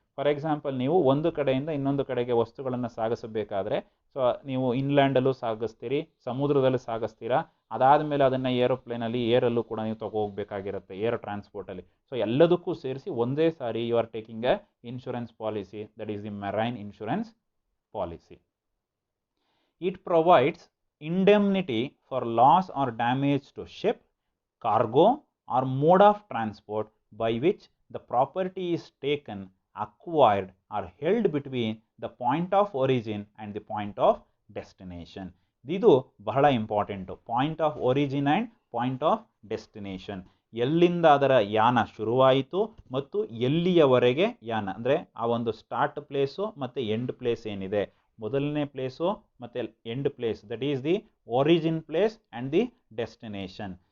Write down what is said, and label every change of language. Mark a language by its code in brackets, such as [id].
[kn] For example, ನೀವು ಒಂದು ಕಡೆಯಿಂದ ಇನ್ನೊಂದು ಕಡೆಗೆ ವಸ್ತುಗಳನ್ನು ಸಾಗಿಸಬೇಕಾದ್ರೆ, ಸೊ ನೀವು ಇನ್ಲ್ಯಾಂಡಲ್ಲೂ ಸಾಗಿಸ್ತೀರಿ, ಸಮುದ್ರದಲ್ಲಿ ಸಾಗಿಸ್ತೀರಾ, ಅದಾದಮೇಲೆ ಅದನ್ನು ಏರೋಪ್ಲೇನಲ್ಲಿ ಏರಲ್ಲೂ ಕೂಡ ನೀವು ಹೋಗಬೇಕಾಗಿರುತ್ತೆ, ಏರ್ ಟ್ರಾನ್ಸ್ಪೋರ್ಟಲ್ಲಿ. ಸೊ ಎಲ್ಲದಕ್ಕೂ ಸೇರಿಸಿ ಒಂದೇ sorry [en] You are taking a insurance policy, that is the marine insurance policy. It provides indemnity for loss or damage to ship, cargo or mode of transport by which the property is taken, acquired or held between the point of origin and the point of destination. [kn] ಇದು ಬಹಳ important, [en] Point of origin and point of destination. [kn] ಎಲ್ಲಿಂದ ಅದರ ಯಾನ ಶುರುವಾಯಿತು ಮತ್ತು ಎಲ್ಲಿಯವರೆಗೆ ಯಾನ, ಅಂದರೆ ಆ ಒಂದು ಸ್ಟಾರ್ಟ್ ಪ್ಲೇಸು ಮತ್ತು ಎಂಡ್ ಪ್ಲೇಸ್ ಏನಿದೆ, ಮೊದಲನೇ ಪ್ಲೇಸು ಮತ್ತು end place, [en] That is the origin place and the destination.